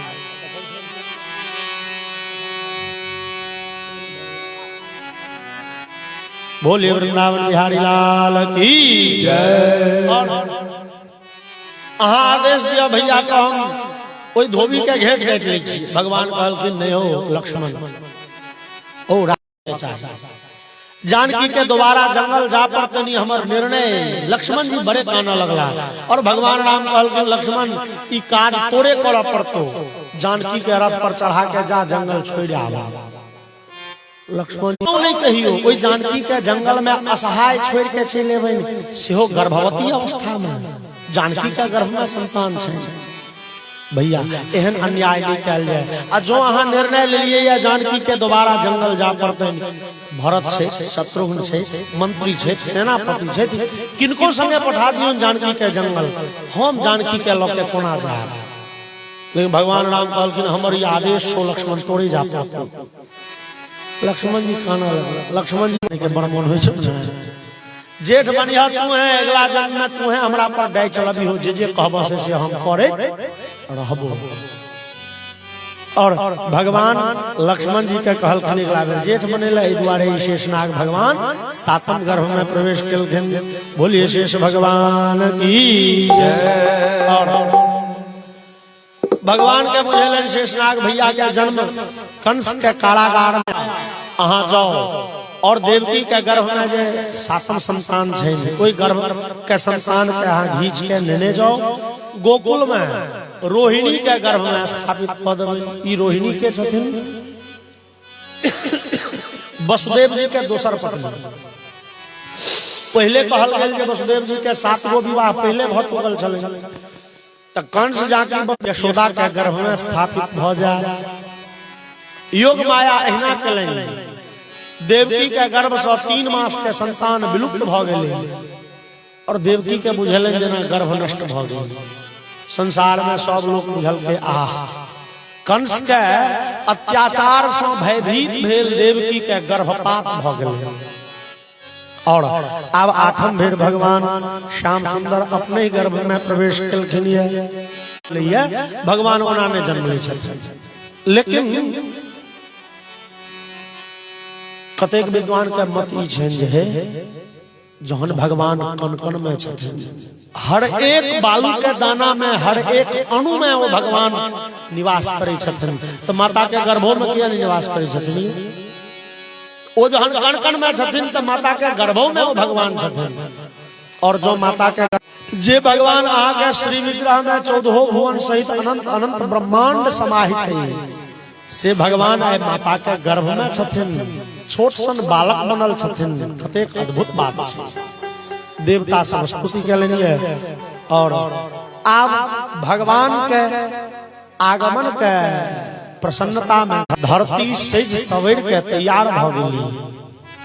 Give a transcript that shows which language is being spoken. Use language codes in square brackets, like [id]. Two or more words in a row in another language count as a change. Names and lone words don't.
[mai] बोले वृंदावन बिहारी लाल की जय अहाँ आदेश दिया भैया का हम ओई धोबी के घेट काट लै छी भगवान कहलखिन नहीं हो लक्ष्मण ओ जानकी के दोबारा जंगल जा पड़तनी हमर निर्णय लक्ष्मण जी बड़े काना लगला और भगवान राम कहलखिन लक्ष्मण ई काज तोरे करऽ पड़तो जानकी के रथ पर चढ़ा के जा जंगल छोड़ आवा लक्ष्मण नहीं कहियो ओई जानकी के जंगल में असहाय छोड़ के चले एबे सेहो गर्भवती अवस्था में जानकी के गर्भ में संतान छै भैया एहन अन्याय नहीं कैल जाए आ जो अहाँ निर्णय लेलिए या जानकी के दोबारा जंगल जा पड़ते भरत छे शत्रुघ्न छे मंत्री छे सेनापति छे किनको संगे पठा दियो जानकी के जंगल हम जानकी के लोके कोना जाए लेकिन भगवान राम कहलखिन हमर ई आदेश सो लक्ष्मण तोड़े जा पड़तो लक्ष्मण जी खाना लगला लक्ष्मण जी के बड़ मन होय छै जेठ बनिया तू है अगला जन्म में तू है हमरा पर डाय चलबी हो जे कहबो से हम करे रहबो और भगवान लक्ष्मण जी के कहलखिन अगला बेर जेठ बनेला ए दुआरे शेषनाग भगवान सातम गर्भ में प्रवेश केलखिन बोलिए शेष भगवान की जय और भगवान के बुझेलन शेषनाग भैया के जन्म कंस के कारागार में अहाँ जाओ और देवकी के गर्भ में जे सातम संतान छै कोई गर्भ के संतान के अहाँ घींच के लेने जाओ गोकुल में रोहिणी के गर्भ में स्थापित पद ई रोहिणी के छथिन वसुदेव जी के दोसर पत्नी। पहले कहल गेल जे वसुदेव जी के 7 गो विवाह पहले भ चुकल छलै, त कंस जाके यशोदा के गर्भ में स्थापित भ जाए। योग माया एहिना केलनि, देवकी के गर्भ से 3 मास के संतान विलुप्त भ गेलै और देवकी के बुझेलनि जेना गर्भ नष्ट भ गेल। संसार में सब लोग बुझल के आह कंस के अत्याचार से भयभीत भेल देवकी के गर्भपात भ गेल। और अब 8म भेर भगवान श्याम सुंदर अपने ही गर्भ में प्रवेश केलखिन ये भगवान ओना ने जन्म लै छथिन। लेकिन कतेक विद्वान के मत ई छनि जे जहन भगवान कण कण में छथिन, हर एक बालू के दाना में, हर एक अणु में वो भगवान निवास करे छथिन, तो माता के गर्भों में किया निवास करे छथिन? वो जहन कण कण में छथिन तो माता के गर्भों में वो भगवान छथिन। और जो माता के जे भगवान आगे श्री विग्रह में 14 भुवन सहित अनंत अनंत ब्रह्मांड समाहित है, से भगवान आए माता के गर्भ में छथिन, छोट सन बालक बनल छथिन। कतेक अद्भुत बात है। देवता सब स्तुति केलनि है। और आब भगवान के आगमन के प्रसन्नता में धरती सेज सवेर के तैयार भ गेली।